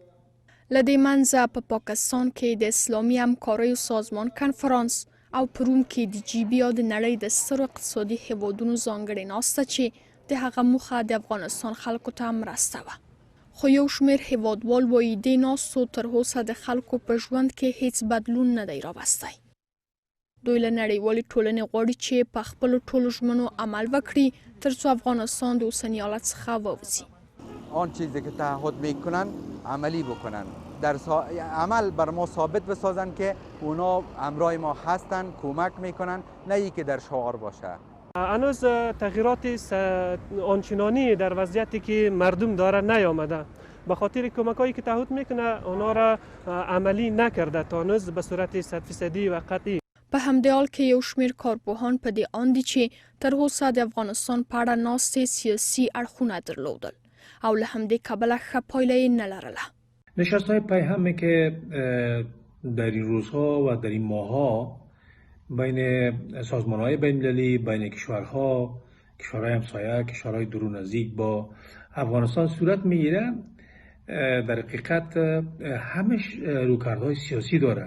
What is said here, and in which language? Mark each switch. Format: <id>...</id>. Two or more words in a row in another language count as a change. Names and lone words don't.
<ps>له دې منځه په پاکستان کې د اسلامي همکاریو سازمان کنفرانس او په روم کې د جیبي یا د نړۍ د سترو اقتصادي هیوادونو ځانګړې ناسته چې د هغه موخه د افغانستان خلکو ته مرسته وه. خو یو شمېر هیوادوال وایي دې ناستو تر اوسه د خلکو په ژوند کې هیڅ بدلون نه دی راوستی. دوی له نړیوالې ټولنې غواړي چې په خپلو ټولو ژمنو عمل وکړي تر څو افغانستان د اوسني حالت څخه ووځي.</ps> <fa>آن چیزی که تعهد میکنن عملی بکنن، در عمل بر ما ثابت بسازن که اونا همراه ما هستن، کمک میکنن، نه ای که در شعار باشه. هنوز تغییرات آنچنانی در وضعیتی که مردم داره نیامده، به خاطر کمکایی که تعهد میکنه اونا را عملی نکرده تا هنوز به صورت 100% و قطعی.</fa> <ps>په همدې حال کې یو شمېر کارپوهان په دې اند دي چې تر اوسه د افغانستان په اړه ناستې سیاسي اړخونه درلودل او له همدې کبله ښه پایله یې نه لرله.</ps> <fa>نشست‌های پیهمی که در این روزها و در این ماه‌ها بین سازمان‌های بین‌المللی، بین کشورها، کشورهای همسایه، کشورهای دور و نزدیک با افغانستان صورت می‌گیره، در حقیقت همش رویکردهای سیاسی داره.</fa>